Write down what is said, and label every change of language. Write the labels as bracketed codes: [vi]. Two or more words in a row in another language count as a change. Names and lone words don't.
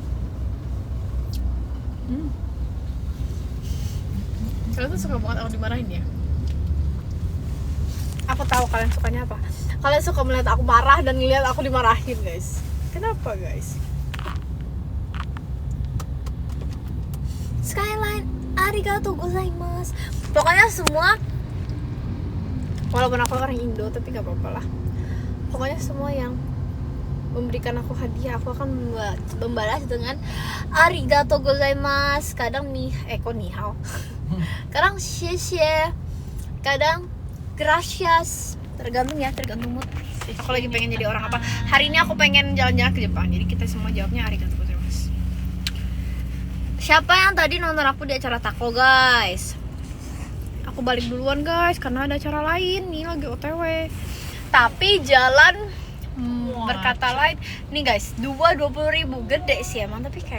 [id] Kalian tuh suka banget aku dimarahin ya? Aku tahu kalian sukanya apa. Kalian suka melihat aku marah dan ngeliat aku dimarahin guys. Kenapa guys? Skyline, [ja] ありがとうございます. [id] Pokoknya semua, walaupun aku orang Indo tapi gak apa-apa lah. Pokoknya semua yang memberikan aku hadiah, aku akan membalas dengan [ja] ありがとうございます. [id] Kadang kok nihao. Kadang xie, kadang gracias. Tergantung mood. Aku lagi pengen jadi orang apa. Hari ini aku pengen jalan-jalan ke Jepang. Jadi kita semua jawabnya [ja] ありがとうございます. [id] Siapa yang tadi nonton aku di acara Tako guys? Aku balik duluan guys karena ada acara lain nih, lagi OTW. Tapi jalan berkata lain. Nih guys, 20.000 gede sih emang, tapi kayak